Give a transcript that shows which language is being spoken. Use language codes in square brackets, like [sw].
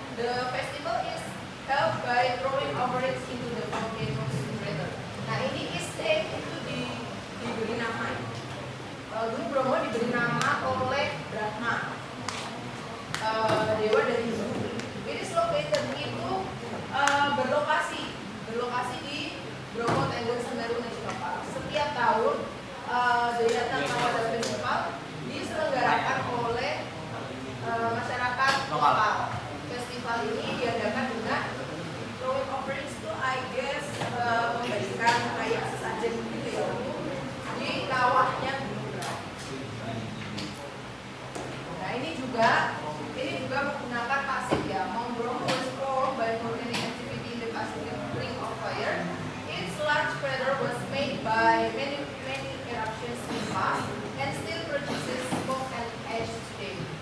[en] The festival is held by throwing offerings into the volcano's crater. [id] Nah, ini is name itu diberi nama. Dulu Bromo diberi nama oleh Brahma, dewa dari Hindu. [en] It is located [id] itu berlokasi di Bromo Tengger Semeru National Park. Setiap tahun Dayatan Kasada Festival diselenggarakan oleh masyarakat lokal. Festival ini diadakan dengan [en] throwing offerings [id] itu [en] I guess [id] memberikan kayak sesajen gitu ya di kawahnya. Nah, ini juga menggunakan pasif ya. [en] Mount Bromo was formed by volcanic activity in the Pacific Ring of Fire. Its large crater was made by many eruptions in the past and still produces smoke and ash today.